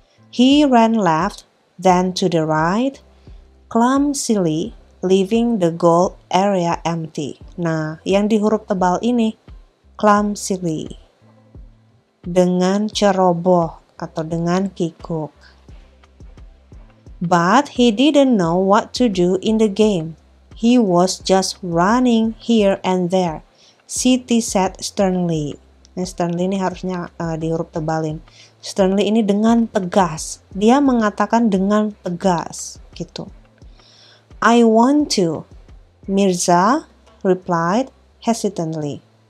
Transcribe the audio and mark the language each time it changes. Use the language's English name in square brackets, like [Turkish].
[English] He ran left, then to the right, clumsily, leaving the goal area empty. [Indonesian] Nah, yang di huruf tebal ini, [English] clumsily. [Indonesian] dengan ceroboh atau dengan kikuk. [English] But he didn't know what to do in the game. He was just running here and there, Siti said sternly. [Indonesian] Nah, sternly ini harusnya di huruf tebalin. Sternly ini dengan tegas. Dia mengatakan dengan tegas, gitu. [English] I want to, Mirza replied hesitantly.